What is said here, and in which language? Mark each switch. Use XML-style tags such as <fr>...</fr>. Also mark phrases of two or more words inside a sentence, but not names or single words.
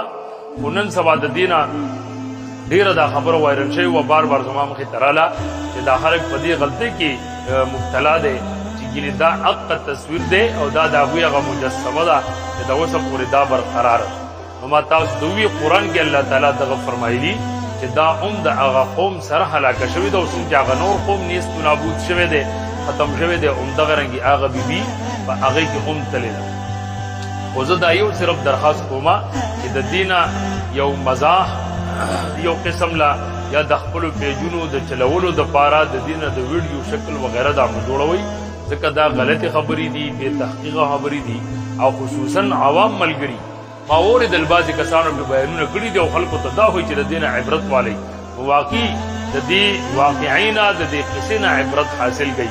<ps>خو نن سبا د دې نه ډېره دا خبره وایرل شوې وه، بار بار زما مخې ته راله چې دا خلک په دې غلطۍ کې مبتلا دی چې ګینې دا حق تصویر دی او دا د هغوی هغه مجسمه ده چې د اوسه پورې دا برقراره. نو ما تاسو د وی قرآن کې الله تعالی دغه فرمایلي چې دا د هغه قوم سره هلاکه شوي ده او څوک چې هغه نور قوم نیست و نابود شوی دی ختم شوی دی همدغه رنګې هغه بیبي په هغې کې تللی ده. خو زه دا یو صرف درخواست کومه چې د دې نه یو مزاح یو قسم لا یا د خپلو پیجونو د چلولو دپاره د دې نه د ویډیو شکل وغیره دا مو جوړوئ، ځکه دا غلطې خبرې دي، بې تحقیقه خبرې دي او خصوصا عوام ملګري ما اورېدل بعضې کسانو مې بیانونه کړي دي او خلکو ته دا وایي چې د دې نه عبرت والی واقعي د دې واقعي نه د دې قصې نه عبرت حاصل کوي.</ps>